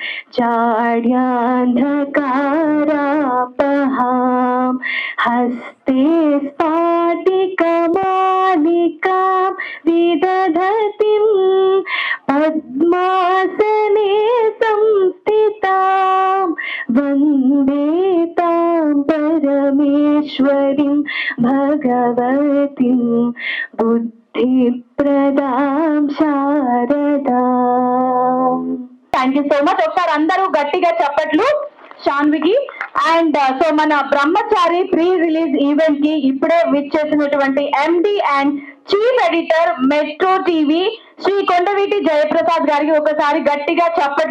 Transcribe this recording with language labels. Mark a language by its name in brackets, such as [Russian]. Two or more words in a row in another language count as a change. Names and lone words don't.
[Sanskrit] जाड्यान्धकारापहां हस्ते स्फाटिकमालिकां विदधतीं पद्मासने संस्थितां वन्दे तां परमेश्वरीं भगवतीं बुद्धिप्रदां शारदां. [English] thank you so much. [Telugu] ఒకసారి అందరూ గట్టిగా చప్పట్లు శాన్వికి. [English] and so [Telugu] మన బ్రహ్మచారి [English] pre release event [Telugu] కి ఇప్పుడే విచ్చేసినటువంటి [English] MD and chief editor [Telugu] మెట్రో టీవీ శ్రీ కొండవీటి జయప్రసాద్ గారికి ఒకసారి గట్టిగా చప్పట్లు.